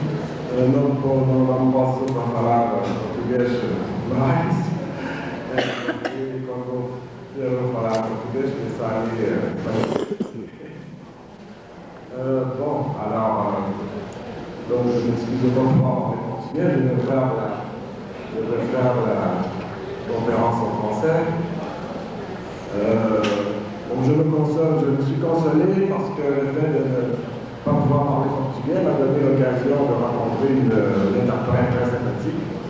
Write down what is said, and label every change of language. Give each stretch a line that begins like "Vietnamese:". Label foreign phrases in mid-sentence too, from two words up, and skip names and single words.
Portuguese: Não posso falar português mais, e quando eu falar português, pensar bom,
French: alors, donc je m'excuse pas pour avoir parlé portugais, je vais faire la conférence en français. Donc je me suis consolé parce que le fait de ne pas pouvoir parler portugais m'a donné l'occasion de rencontrer une interprète très sympathique.